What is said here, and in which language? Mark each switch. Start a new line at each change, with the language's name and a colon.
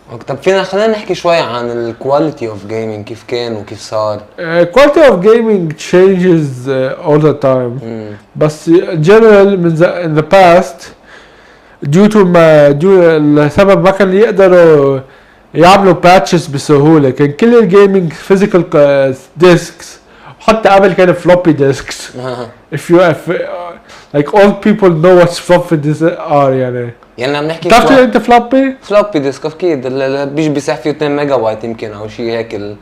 Arabic: طب خلينا نحكي شوي عن
English: الكواليتي اوف جيمنج،
Arabic: كيف كان وكيف صار.
English: quality of gaming changes all the time.
Arabic: بس
English: general in the past
Arabic: لسبب ما كان يقدروا يعملوا باتشز بسهوله. كان كل الجيمنج فيزيكال ديسكس، حتى قبل كان فلوبي ديسكس.
English: if all people know what floppy disks are.
Arabic: يعني عم نحكي بتعرف انت فلوبي ديسك اكيد اللي بيجي بيسح فيه 2 ميجا بايت يمكن او شيء هيك.